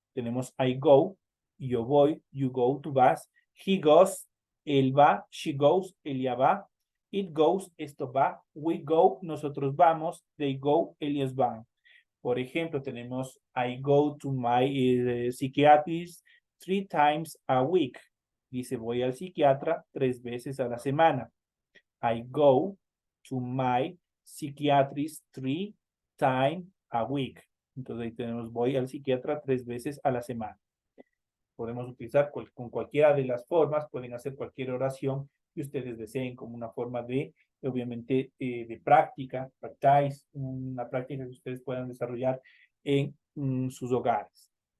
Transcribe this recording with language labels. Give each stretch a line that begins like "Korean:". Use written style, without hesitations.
Spanish: Tenemos
English: I go,
Spanish: yo voy,
English: you go,
Spanish: tú vas,
English: he goes,
Spanish: él va,
English: she goes,
Spanish: ella va,
English: it goes,
Spanish: esto va,
English: we go,
Spanish: nosotros vamos,
English: they go,
Spanish: ellos van. Por ejemplo, tenemos
English: I go to my psychiatrist 3 times a week.
Spanish: Dice, voy al psiquiatra 3 veces a la semana.
English: I go to my psychiatrist 3 times a week.
Spanish: Entonces ahí tenemos, voy al psiquiatra 3 veces a la semana. Podemos utilizar con cualquiera de las formas, pueden hacer cualquier oración que ustedes deseen como una forma de, obviamente, de práctica, practice, una práctica que ustedes puedan desarrollar en sus hogares.